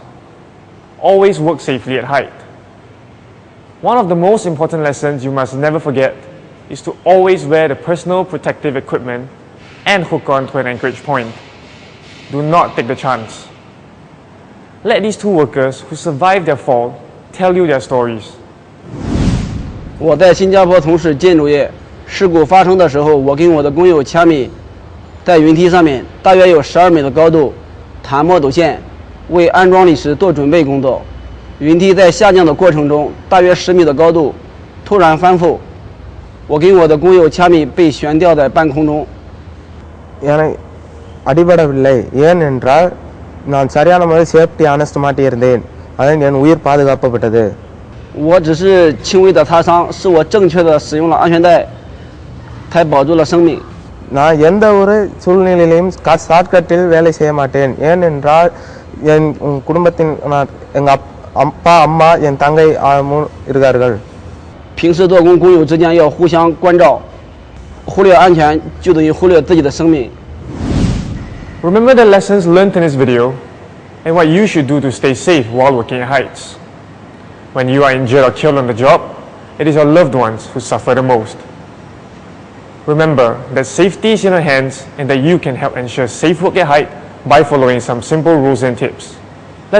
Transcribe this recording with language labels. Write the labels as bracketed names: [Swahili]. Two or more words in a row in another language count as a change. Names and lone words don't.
[English] Always work safely at height. One of the most important lessons you must never forget is to always wear the personal protective equipment and hook on to an anchorage point. Do not take the chance. Let these 2 workers who survived their fall tell you their stories. [Chinese] 我在新加坡从事建筑业，事故发生的时候，我跟我的工友掐米，在云梯上面，大约有12米的高度，弹墨斗线，为安装理石做准备工作。云梯在下降的过程中，大约10米的高度，突然翻覆，我跟我的工友掐米被悬吊在半空中。 [Tamil] அடிபடவில்லை ஏனென்றால் நான் சரியான முறையில் [English] safety harness [Tamil] மாட்டியிருந்தேன் அதனால் என் உயிர் பாதுகாக்கப்பட்டது [Chinese] 我只是轻微的擦伤，是我正确的使用了安全带，才保住了生命。 [Tamil] நான் எந்த ஒரு சூழ்நிலையிலும் ஷார்ட்கட்டில் வேலை செய்ய மாட்டேன் ஏனென்றால் என் குடும்பத்தின் எங்கள் அப்பா அம்மா என் தங்கை இருக்கார்கள் [Chinese] 平时做工，工友之间要互相关照，忽略安全就等于忽略自己的生命。 [English] Remember the lessons learned in this video and what you should do to stay safe while working at heights. When you are injured or killed on the job, it is your loved ones who suffer the most. Remember that safety is in your hands and that you can help ensure safe work at height by following some simple rules and tips.